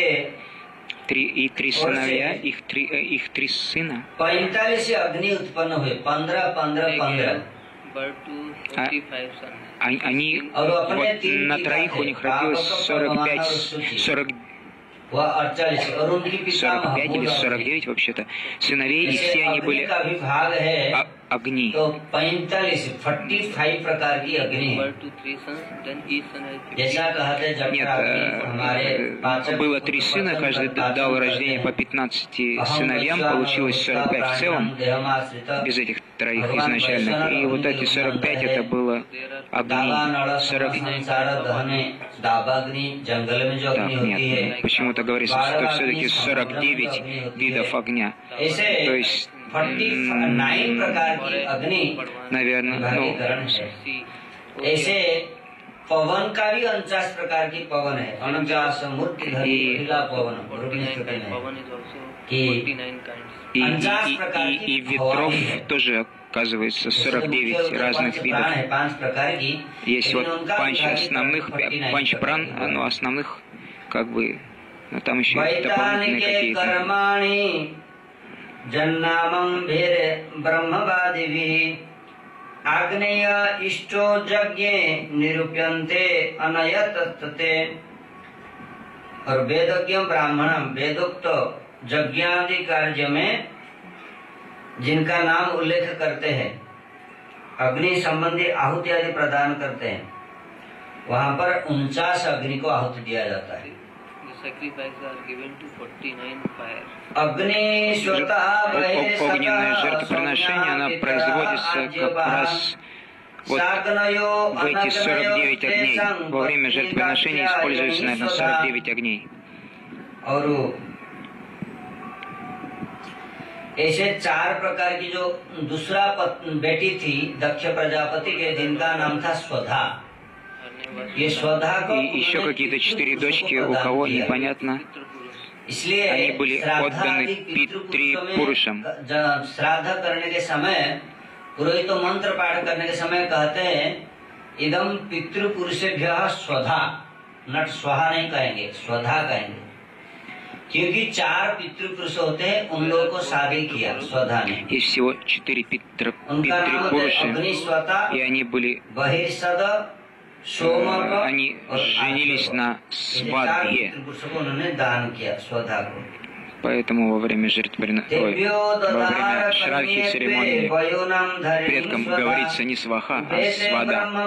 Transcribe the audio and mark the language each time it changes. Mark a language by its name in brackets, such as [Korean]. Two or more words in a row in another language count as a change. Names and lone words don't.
[Russian] 3 сыновья, их 3 сына. [Hindi] 45 अग्नि उत्पन्न हुए, 15. [Russian] Они вот на 3 у них родилось 45 или 49 вообще-то сыновей, и все они были огни. [Hindi] तो 45 प्रकार की अग्नि है। जैसा कहते जब [Russian] было 3 сына, каждый дал рождение по 15 сыновьям, получилось 45 в целом, без этих 3 изначальных. И вот эти 45 это было огни. 40... Так, нет, почему-то говорится, что все-таки 49 видов огня. То есть [Hindi] 49 प्रकार की अग्नि, [Russian] наверное, [Hindi] ऐसे पवन का भी 49 प्रकार की पवन है। 49 मूर्ति पवन [Russian] и ветров тоже оказывается 49 разных видов. Есть вот панч основных, панч-пран, ну основных как бы, но там еще есть дополнительные какие-то. [Sanskrit] जन्नामं भेद ब्रह्मवादिभिः आग्नेय इष्टो यज्ञे निरूप्यन्ते अनयतते। [Hindi] और वेदज्ञ ब्राह्मण वेदोक्त यज्ञादि कार्य में जिनका नाम उल्लेख करते हैं, अग्नि संबंधी आहुति आदि प्रदान करते हैं, वहाँ पर 49 अग्नि को आहुति दिया जाता है। [Russian] Огненное жертвоприношение, она производится как раз вот в эти 49 огней. Во время жертвоприношения используется, наверное, 49 огней. [Hindi] ऐसे 4 प्रकार की जो दूसरा बेटी थी दक्ष प्रजापति के, जिनका नाम था स्वधा। ये स्वधा को [Russian] еще какие-то 4 дочки, у кого непонятно. Они были отданы Питри Пурушам. [Hindi] श्राद्ध करने के समय पुरोहित मंत्र पाठ करने के समय कहते हैं [Sanskrit] इदम पितृपुरुषेभ्यः स्वधा, [Hindi] नट स्वाहा नहीं कहेंगे, स्वधा कहेंगे, क्योंकि 4 पितृपुरुष होते हैं, उन लोगों को शादी किया स्वधा ने। [Russian] Есть всего 4 Питри-Пуруши, и они были... Они женились на свадьбе, поэтому во время жертвоприношения, во время шравхи церемонии предкам говорится не сваха, а свада.